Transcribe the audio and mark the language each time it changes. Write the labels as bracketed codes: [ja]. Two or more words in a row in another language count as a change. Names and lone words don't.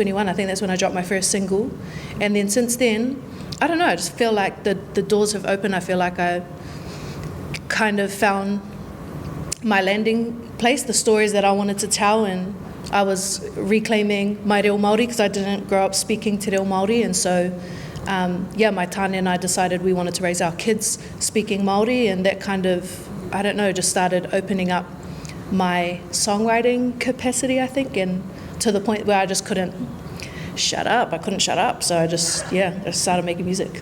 [en] I think that's when I dropped my first single, and then since then, I don't know, I just feel like the doors have opened. I feel like I kind of found my landing place, the stories that I wanted to tell, and I was reclaiming my [mi] reo Māori [en] because I didn't grow up speaking [mi] te reo Māori, [en] and so my tāne and I decided we wanted to raise our kids speaking Māori, and that kind of, I don't know, just started opening up my songwriting capacity, I think, and to the point where I just couldn't shut up. I couldn't shut up, so I just started making music.